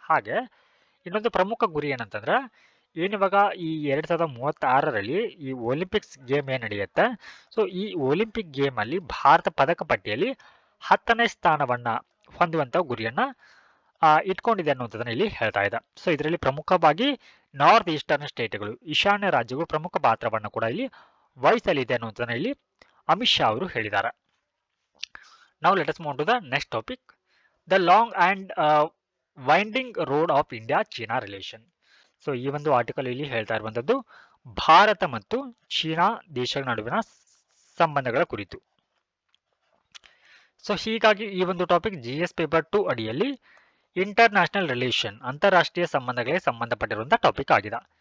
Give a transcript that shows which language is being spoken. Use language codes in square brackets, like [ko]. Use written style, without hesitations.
[kn] ಹಾಗೆ ಇನ್ನೊಂದು ಪ್ರಮುಖ ಗುರಿ ಏನಂತಂದ್ರೆ, ಏನಿವಾಗ ಈ 2036ರಲ್ಲಿ ಈ ಒಲಿಂಪಿಕ್ಸ್ ಗೇಮ್ ಏನ್ ನಡೆಯುತ್ತೆ, ಸೊ ಈ ಒಲಿಂಪಿಕ್ ಗೇಮ್ ಅಲ್ಲಿ ಭಾರತ ಪದಕ ಪಟ್ಟಿಯಲ್ಲಿ 10ನೇ ಸ್ಥಾನವನ್ನ ಹೊಂದುವಂತ ಗುರಿಯನ್ನ ಇಟ್ಕೊಂಡಿದೆ ಅನ್ನುವಂಥದ್ದನ್ನ ಇಲ್ಲಿ ಹೇಳ್ತಾ ಇದೆ. ಸೊ ಇದರಲ್ಲಿ ಪ್ರಮುಖವಾಗಿ ನಾರ್ತ್ ಈಸ್ಟರ್ನ್ ಸ್ಟೇಟ್ಗಳು, ಈಶಾನ್ಯ ರಾಜ್ಯಗಳು ಪ್ರಮುಖ ಪಾತ್ರವನ್ನು ಕೂಡ ಇಲ್ಲಿ ವಹಿಸಲಿದೆ ಅನ್ನುವಂಥದ್ದನ್ನ ಇಲ್ಲಿ ಅಮಿತ್ ಶಾ ಅವರು ಹೇಳಿದ್ದಾರೆ. [en] Now let us move to the next topic, the long and winding road of India-China relation. [kn] So ಈ ಒಂದು ಆರ್ಟಿಕಲ್ ಇಲ್ಲಿ ಹೇಳ್ತಾ ಇರುವಂತದ್ದು ಭಾರತ ಮತ್ತು ಚೀನಾ ದೇಶಗಳ ನಡುವಿನ ಸಂಬಂಧಗಳ ಕುರಿತು. ಸೊ ಹೀಗಾಗಿ ಈ ಒಂದು ಟಾಪಿಕ್ GS ಪೇಪರ್ 2 ಅಡಿಯಲ್ಲಿ ಇಂಟರ್ನ್ಯಾಷನಲ್ ರಿಲೇಷನ್, ಅಂತಾರಾಷ್ಟ್ರೀಯ ಸಂಬಂಧಗಳಿಗೆ ಸಂಬಂಧಪಟ್ಟಿರುವಂತಹ ಟಾಪಿಕ್ ಆಗಿದೆ.